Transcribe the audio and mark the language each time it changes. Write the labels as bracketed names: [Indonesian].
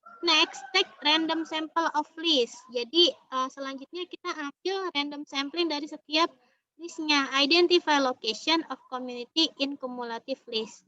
[English] Next, take random sample of list. [Indonesian] Jadi, selanjutnya kita ambil random sampling dari setiap listnya. [English] Identify location of community in cumulative list.